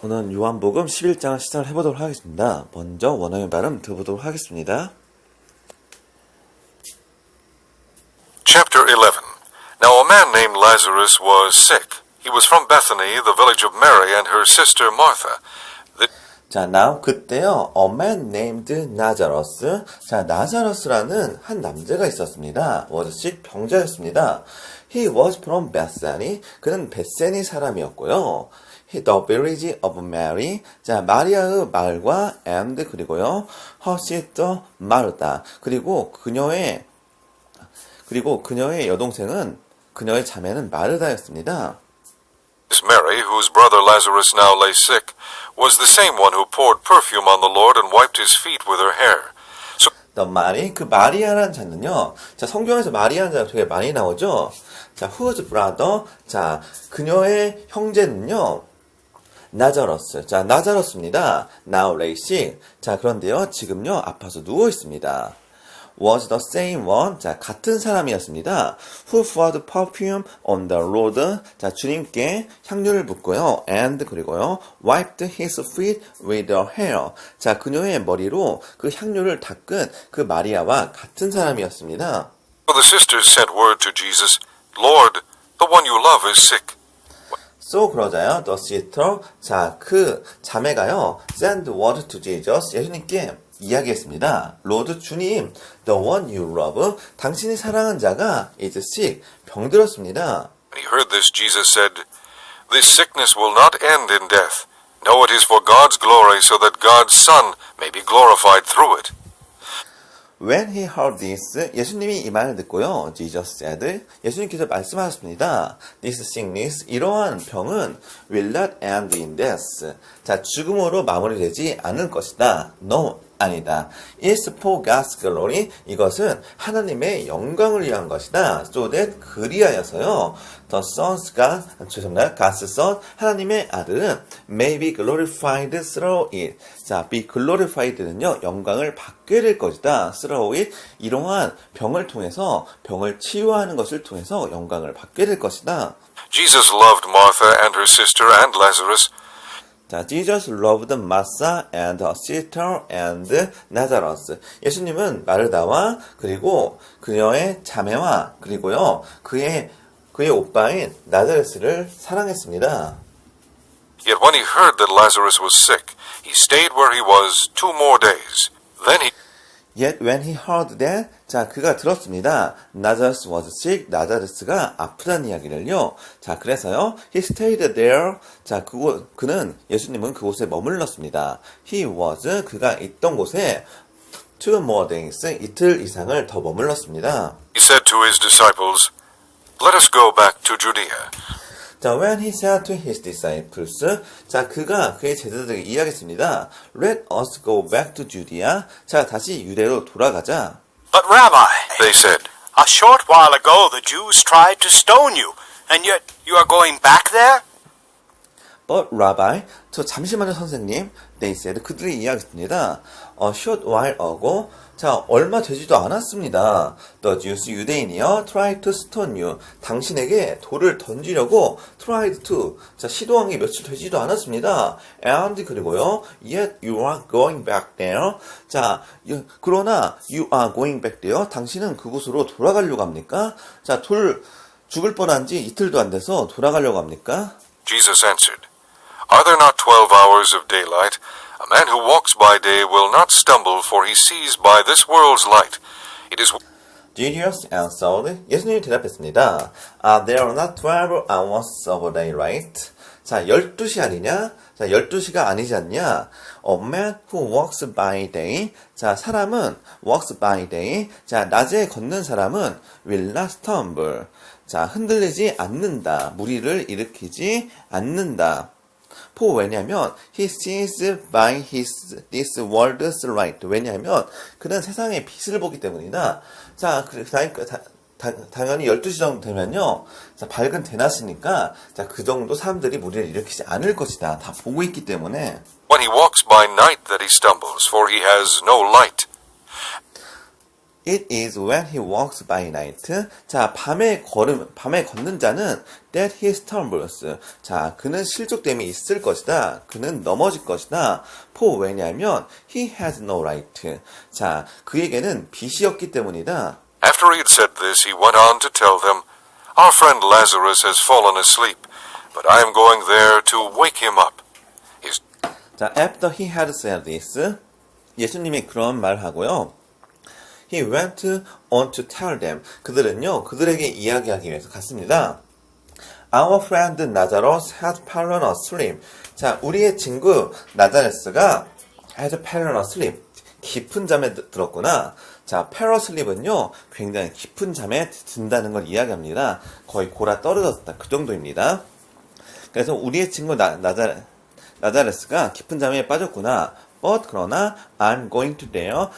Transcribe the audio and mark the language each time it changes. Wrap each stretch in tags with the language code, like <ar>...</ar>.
<ko>오늘은 요한복음 11장을 시작을 해보도록 하겠습니다. 먼저 원어민 발음 들어보도록 하겠습니다.</ko> <en>Chapter 11. Now a man named Lazarus was sick. He was from Bethany, the village of Mary and her sister Martha. 자, now 그때요. A man named Lazarus.</en> <ko>자, 나자로스라는 한 남자가 있었습니다.</ko> <en>was sick, 병자였습니다. He was from Bethany.</en> <ko>그는 베세니 사람이었고요.</ko> <en>The village of Mary.</en> <ko>자, 마리아의 마을과 and 그리고요.</ko> <en>her sister Martha.</en> <ko>그리고 그녀의 여동생은 그녀의 자매는 마르다였습니다.</ko> <en>Mary, whose brother Lazarus now lay sick, was the same one who poured perfume on the Lord and wiped his feet with her hair.</en> <ko>그 마리아라는 자는요. 자, 성경에서 마리아라는 자가 되게 많이 나오죠. 자,</ko> <en>whose brother.</en> <ko>자, 그녀의 형제는요. 나자로스. 자, 나자로스입니다.</ko> <en>Now lay sick.</en> <ko>자, 그런데요. 지금요. 아파서 누워 있습니다.</ko> <en>Was the same one.</en> <ko>자, 같은 사람이었습니다.</ko> <en>Who poured perfume on the Lord.</en> <ko>자, 주님께 향유를 붓고요. And 그리고요.</ko> <en>Wiped his feet with her hair.</en> <ko>자, 그녀의 머리로 그 향유를 닦은 그 마리아와 같은 사람이었습니다.</ko> <en>So the sisters sent word to Jesus, Lord, the one you love is sick.</en> <ko>So 그러자요.</ko> <en>The sister.</en> <ko>자, 그 자매가요.</ko> <en>Send word to Jesus.</en> <ko>예수님께 이야기했습니다.</ko> <en>Lord 주님, the one you love,</en> <ko>당신이 사랑하는 자가</ko> <en>is sick, 병들었습니다. When he heard this, Jesus said, This sickness will not end in death. No, it is for God's glory, so that God's Son may be glorified through it. When he heard this,</en> <ko>예수님이 이 말을 듣고요.</ko> <en>Jesus said,</en> <ko>예수님께서 말씀하셨습니다.</ko> <en>This sickness,</en> <ko>이러한 병은</ko> <en>will not end in death.</en> <ko>자, 죽음으로 마무리되지 않을 것이다.</ko> <en>No, 아니다. It's for God's glory.</en> <ko>이것은 하나님의 영광을 위한 것이다.</ko> <en>So that 그리하여서요. The Son's 죄송합니다. God's Son,</en> <ko>하나님의 아들은</ko> <en>may be glorified through it.</en> <ko>자, be glorified는요. 영광을 받게 될 것이다.</ko> <en>through it.</en> <ko>이러한 병을 통해서, 병을 치유하는 것을 통해서 영광을 받게 될 것이다.</ko> <en>Jesus loved Martha and her sister and Lazarus. 자, Jesus loved Martha and her sister and Lazarus.</en> <ko>예수님은 마르다와 그리고 그녀의 자매와 그리고요 그의 오빠인 나자레스를 사랑했습니다.</ko> <en>Yet when he heard that Lazarus was sick, he stayed where he was 2 more days. Yet when he heard that,</en> <ko>자, 그가 들었습니다.</ko> <en>Lazarus was sick.</en> <ko>나자레스가 아프다는 이야기를요. 자, 그래서요.</ko> <en>He stayed there.</en> <ko>자, 예수님은 그곳에 머물렀습니다. 그가 있던 곳에</ko> <en>2 more days,</en> <ko>이틀 이상을 더 머물렀습니다.</ko> <en>He said to his disciples, Let us go back to Judea. 자, when he said to his disciples,</en> <ko>자, 그가 그의 제자들에게 이야기했습니다.</ko> <en>Let us go back to Judea.</en> <ko>자, 다시 유대로 돌아가자.</ko> <en>But Rabbi, They said, a short while ago the Jews tried to stone you, and yet you are going back there? But Rabbi,</en> <ko>저 잠시만요 선생님.</ko> <en>They said,</en> <ko>그들이 이야기했습니다.</ko> <en>A short while ago,</en> <ko>자, 얼마 되지도 않았습니다.</ko> <en>The Jews, 유대인이요, tried to stone you.</en> <ko>당신에게 돌을 던지려고</ko> <en>tried to,</en> <ko>자, 시도한 게 며칠 되지도 않았습니다.</ko> <en>And 그리고요, yet you are going back there.</en> <ko>자, 그러나</ko> <en>you are going back there.</en> <ko>당신은 그곳으로 돌아가려고 합니까? 자, 죽을 뻔한 지 이틀도 안 돼서 돌아가려고 합니까?</ko> <en>Jesus answered, Are there not 12 hours of daylight? A man who walks by day will not stumble, for he sees by this world's light. It is... Jesus answered.</en> <ko>예수님이 대답했습니다.</ko> <en>Are there not 12 hours of daylight?</en> <ko>자, 12시 아니냐? 자, 12시가 아니지 않냐?</ko> <en>A man who walks by day.</en> <ko>자, 사람은</ko> <en>walks by day.</en> <ko>자, 낮에 걷는 사람은</ko> <en>will not stumble.</en> <ko>자, 흔들리지 않는다. 무리를 일으키지 않는다.</ko> <en>왜냐하면 he sees by this world's light.</en> <ko>왜냐하면 그는 세상의 빛을 보기 때문이다. 자, 당연히 12시 정도 되면요. 자, 밝은 대낮이니까 자, 그 정도 사람들이 무리를 일으키지 않을 것이다. 다 보고 있기 때문에.</ko> <en>When he walks by night that he stumbles, for he has no light. It is when he walks by night.</en> <ko>자, 밤에 걷는 자는</ko> <en>that he stumbles.</en> <ko>자, 그는 실족됨이 있을 것이다. 그는 넘어질 것이다.</ko> <en>for 왜냐하면 he has no right.</en> <ko>자, 그에게는 빚이 없기 때문이다.</ko> <en>After he had said this, he went on to tell them, Our friend Lazarus has fallen asleep, but I am going there to wake him up. His 자, after he had said this,</en> <ko>예수님이 그런 말을 하고요.</ko> <en>He went on to tell them.</en> <ko>그들은요, 그들에게 이야기하기 위해서 갔습니다.</ko> <en>Our friend Lazarus had fallen asleep.</en> <ko>자, 우리의 친구 나자레스가</ko> <en>had fallen asleep.</en> <ko>깊은 잠에 들었구나. 자,</ko> <en>fell asleep은요,</en> <ko>굉장히 깊은 잠에 든다는 걸 이야기합니다. 거의 골아 떨어졌다. 그 정도입니다. 그래서 우리의 친구 나자레스가 깊은 잠에 빠졌구나.</ko> <en>But 그러나 I'm going to there.</en>